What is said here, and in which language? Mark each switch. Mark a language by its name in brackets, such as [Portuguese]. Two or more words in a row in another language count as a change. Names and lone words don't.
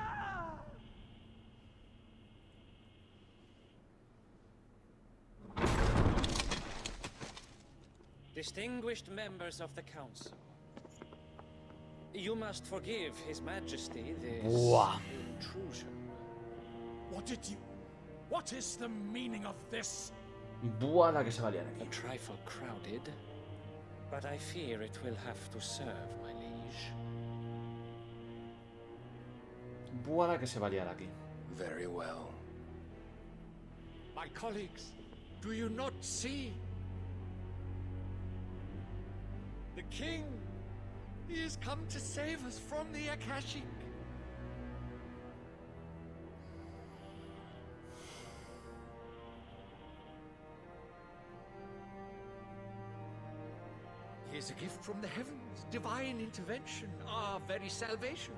[English] Distinguished members of the council, you must forgive His Majesty this intrusion. What is the meaning of this? [Spanish] Buah, la que se va a liar aquí. [English] A trifle crowded, but I fear it will have to serve, my liege. [Spanish] Buah, la que se va a liar aquí. [English] Very well. My colleagues, do you not see? The king! He has come to save us from the Akashic. He is a gift from the heavens, divine intervention, our very salvation.